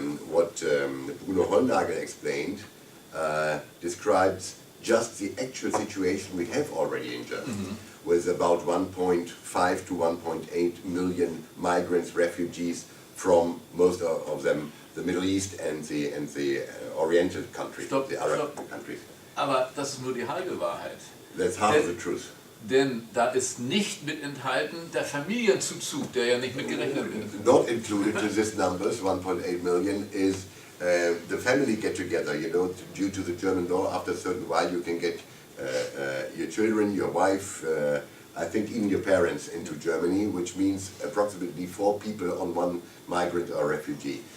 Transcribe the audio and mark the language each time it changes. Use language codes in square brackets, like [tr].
[en] What Bruno Hollnagel explained describes just the actual situation we have already in Germany, with about 1.5 to 1.8 million migrants, refugees from most of them the Middle East and the Oriental countries, Stop, the Arab stop. countries. [de] Aber das ist nur die halbe Wahrheit. [en] That's half of the truth. [de] Denn da ist nicht mit enthalten der Familienzuzug, der ja nicht mitgerechnet wird. [en] Not included to these numbers, 1.8 million, is the family get-together. You know, due to the German law, after a certain while you can get your children, your wife, I think even your parents into Germany, which means approximately 4 people on one migrant or refugee.